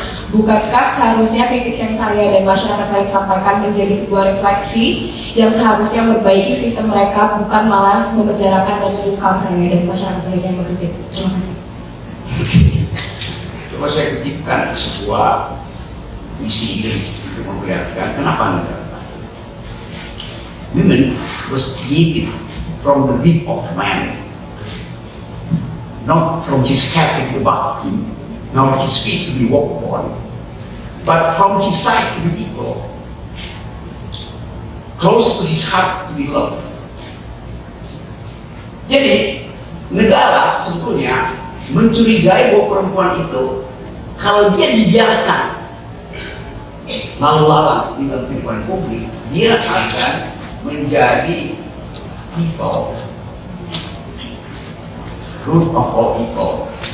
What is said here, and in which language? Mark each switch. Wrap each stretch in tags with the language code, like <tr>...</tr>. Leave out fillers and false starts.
<id>Bukankah seharusnya kritik yang saya dan masyarakat lain sampaikan menjadi sebuah refleksi yang seharusnya memperbaiki sistem mereka, bukan malah memenjarakan dan membungkam saya dan masyarakat lain yang mengkritik? Terima kasih. Coba saya kutipkan sebuah misi Inggris untuk memperlihatkan kenapa negara.</id> <en>Women was created from the rib of man, not from his head to be above him, nor his feet to be walked upon, but from his side to be equal, close to his heart to be loved.</en> <id>Jadi negara sebetulnya mencurigai bahwa perempuan itu kalau dia dibiarkan lalu lalang di dalam kehidupan publik, dia akan menjadi evil,</id> <en>root of all evil.</en>